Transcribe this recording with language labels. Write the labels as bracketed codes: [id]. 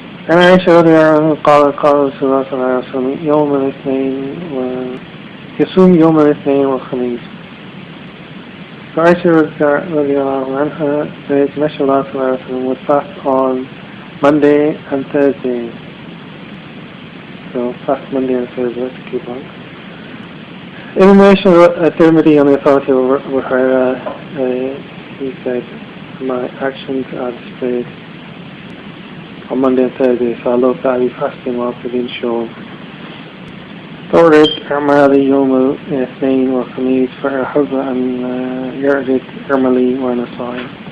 [ar] عن عائشة رضي الله عنها قال رسول الله صلى الله عليه وسلم يوم الاثنين يصوم يوم الاثنين والخميس. [en] So Aisha radiallahu anha says Meshalah would fast on Monday and Thursday. So fast Monday and Thursday to keep on. In relation to Tirmidhi on the authority of Hurairah, he said, my actions are displayed on Monday and Thursday, so I love that I'll be fasting whilst being shown. [ar] تورد أعمالي يوم الاثنين والخميس فأحب أن يعرض عملي وأنا صائم.